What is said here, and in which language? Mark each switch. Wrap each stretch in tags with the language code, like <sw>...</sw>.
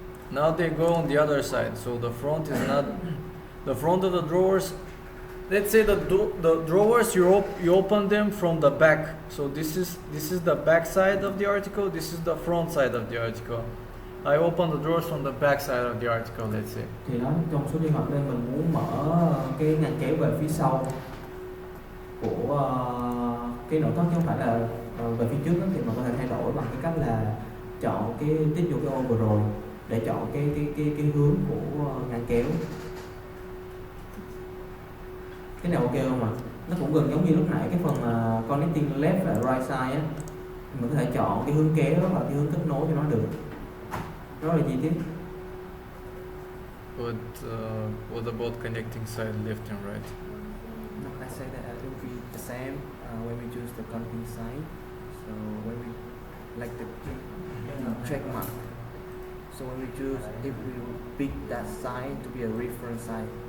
<en>now they go on the other side. So the front is not the front of the drawers. Let's say the drawers you open them from the back. So this is the back side of the article. This is the front side of the article. I open the drawers from the back side of the article. Let's say.</en> <vi>Thì đó, trong số trường hợp đây mình muốn mở cái ngăn kéo về phía sau của cái nội thất chứ không phải là về phía trước đó, thì mình có thể thay đổi bằng cái cách là chọn cái tích vô cái ô vừa rồi để chọn cái hướng của ngăn kéo. Cái này ok không ạ? Nó cũng gần giống như lúc nãy cái phần connecting left và right side á, mình có thể chọn cái hướng kéo và cái hướng kết nối cho nó được. Đó là chi tiết.</vi> <en>But what about connecting side left and right? No, I say that it will be the same when we choose the connecting side. So when we like the check mark. So when we choose, if we pick that side to be a reference side.</en>